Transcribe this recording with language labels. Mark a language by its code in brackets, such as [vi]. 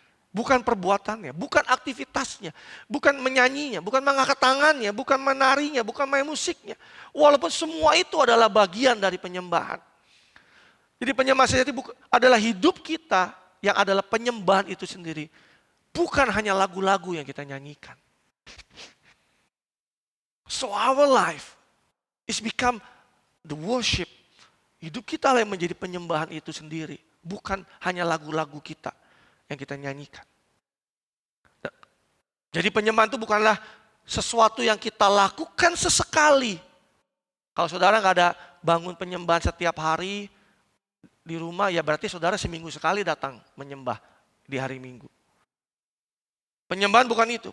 [id] Bukan perbuatannya, bukan aktivitasnya, bukan menyanyinya, bukan mengangkat tangannya, bukan menarinya, bukan main musiknya. Walaupun semua itu adalah bagian dari penyembahan. Jadi penyembahan sejati adalah hidup kita yang adalah penyembahan itu sendiri. Bukan hanya lagu-lagu yang kita nyanyikan. [en] So our life is become the worship. [id] Hidup kita lah yang menjadi penyembahan itu sendiri. Bukan hanya lagu-lagu kita yang kita nyanyikan. Jadi penyembahan itu bukanlah sesuatu yang kita lakukan sesekali. Kalau saudara nggak ada bangun penyembahan setiap hari di rumah, ya berarti saudara seminggu sekali datang menyembah di hari Minggu. Penyembahan bukan itu.